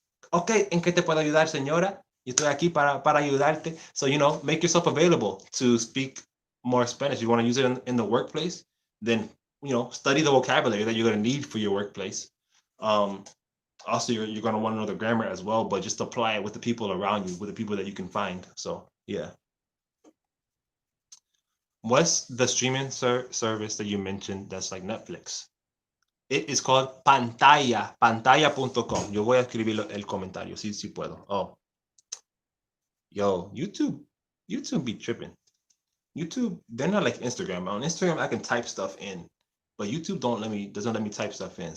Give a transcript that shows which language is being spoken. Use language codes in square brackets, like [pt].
[es] Ok, ¿en qué te puedo ayudar, señora? Yo estoy aquí para ayudarte. [en] So, make yourself available to speak more Spanish. You want to use it in the workplace, then, study the vocabulary that you're going to need for your workplace. Also, you're going to want to know the grammar as well, but just apply it with the people around you, with the people that you can find. So, yeah. What's the streaming service that you mentioned that's like Netflix? It is called pantalla.com. [es] Yo voy a escribir el comentario, si puedo. [en] Oh, yo, YouTube be tripping. YouTube, they're not like Instagram. On Instagram, I can type stuff in, but YouTube doesn't let me type stuff in.